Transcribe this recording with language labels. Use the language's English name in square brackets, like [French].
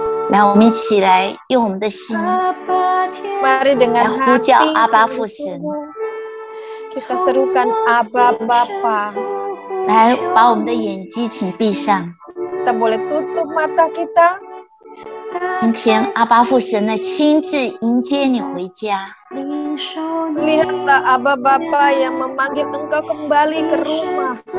[Chinese] 让我们一起来用我们的心 [Indonesian] Mari dengan [Chinese] 呼叫 [Indonesian] hati [Chinese] 阿爸父神， [Indonesian] kita serukan Abba Bapa. [Chinese] 来把我们的眼睛请闭上。 [Indonesian] Kita boleh tutup mata kita. [Chinese] 今天阿爸父神呢亲自迎接你回家。 [Indonesian] Lihatlah Abba Bapa yang memanggil engkau kembali ke rumah.